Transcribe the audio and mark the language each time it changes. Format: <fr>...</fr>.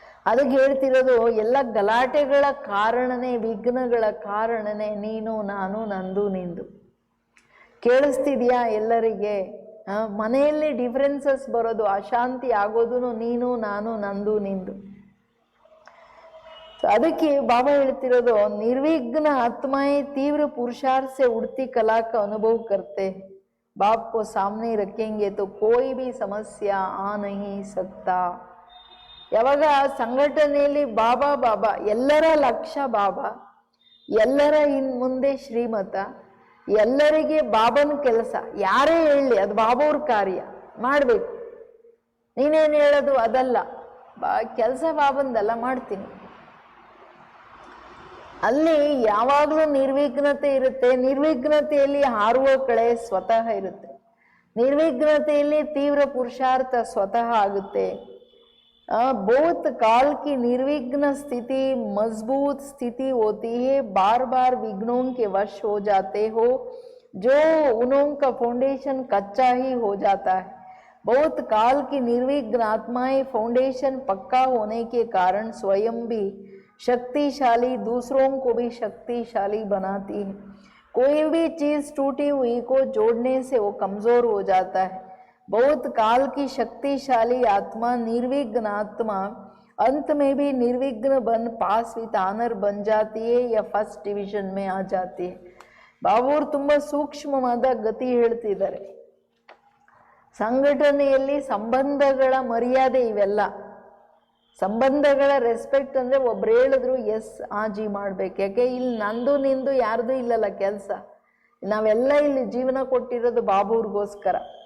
<kn>ಅದಕ್ಕೆ ಹೇಳ್ತಿರೋದು ಎಲ್ಲ ಗಲಾಟೆಗಳ ಕಾರಣನೇ, ವಿಘ್ನಗಳ ಕಾರಣನೇ ನೀನು ನಾನು ನಂದು ನಿಂದು. ಕೇಳಿಸ್ತಿದ್ಯಾ ಎಲ್ಲರಿಗೆ? ಮನೆಯಲ್ಲಿ ಡಿಫ್ರೆನ್ಸಸ್ ಬರೋದು, ಅಶಾಂತಿ ಆಗೋದು ನೀನು ನಾನು ನಂದು ನಿಂದು. ಅದಕ್ಕೆ ಬಾಬಾ ಹೇಳ್ತಿರೋದು,</kn> <hi>निर्विघ्न आत्माएं तीव्र पुरुषार्थ से उड़ती कला का अनुभव करते, बाप को सामने रखेंगे तो कोई भी समस्या आ नहीं सकता.</hi> <kn>ಯಾವಾಗ ಸಂಘಟನೆಯಲ್ಲಿ ಬಾಬಾ ಬಾಬಾ, ಎಲ್ಲರ ಲಕ್ಷ್ಯ ಬಾಬಾ, ಎಲ್ಲರ ಮುಂದೆ ಶ್ರೀಮತ, ಎಲ್ಲರಿಗೆ ಬಾಬನ ಕೆಲಸ, ಯಾರೇ ಹೇಳಲಿ ಅದು ಬಾಬಾವ್ರ ಕಾರ್ಯ ಮಾಡಬೇಕು. ನೀನೇನು ಹೇಳೋದು ಅದಲ್ಲ, ಕೆಲಸ ಬಾಬಂದಲ್ಲ, ಮಾಡ್ತೀನಿ. ಅಲ್ಲಿ ಯಾವಾಗಲೂ ನಿರ್ವಿಘ್ನತೆ ಇರುತ್ತೆ. ನಿರ್ವಿಘ್ನತೆಯಲ್ಲಿ ಹಾರುವ ಕಳೆ ಸ್ವತಃ ಇರುತ್ತೆ. ನಿರ್ವಿಘ್ನತೆಯಲ್ಲಿ ತೀವ್ರ ಪುರುಷಾರ್ಥ ಸ್ವತಃ ಆಗುತ್ತೆ.</kn> <hi>बहुत काल की निर्विघ्न स्थिति मजबूत स्थिति होती है. बार बार विघ्नों के वश हो जाते हो, जो उन्हों का फाउंडेशन कच्चा ही हो जाता है. बहुत काल की निर्विघ्न आत्माएं फाउंडेशन पक्का होने के कारण स्वयं भी शक्तिशाली, दूसरों को भी शक्तिशाली बनाती है. कोई भी चीज टूटी हुई को जोड़ने से वो कमजोर हो जाता है. बहुत काल की शक्तिशाली आत्मा, निर्विघ्न आत्मा अंत में भी निर्विघ्न बन पास विथ ऑनर बन जाती है या फर्स्ट डिविजन में आ जाती है.</hi> <kn>ಬಾಬೂರು ತುಂಬಾ ಸೂಕ್ಷ್ಮವಾದ ಗತಿ ಹೇಳ್ತಿದ್ದಾರೆ. ಸಂಘಟನೆಯಲ್ಲಿ ಸಂಬಂಧಗಳ ಮರ್ಯಾದೆ ಇವೆಲ್ಲ. ಸಂಬಂಧಗಳ ರೆಸ್ಪೆಕ್ಟ್ ಅಂದ್ರೆ ಒಬ್ರು ಹೇಳಿದ್ರು ಎಸ್ ಆಜಿ ಮಾಡ್ಬೇಕು. ಯಾಕೆ ಇಲ್ಲಿ ನಂದು ನಿಂದು ಯಾರ್ದು ಇಲ್ಲಲ್ಲ ಕೆಲಸ. ನಾವೆಲ್ಲ ಇಲ್ಲಿ ಜೀವನ ಕೊಟ್ಟಿರೋದು ಬಾಬೂರ್ಗೋಸ್ಕರ.</kn>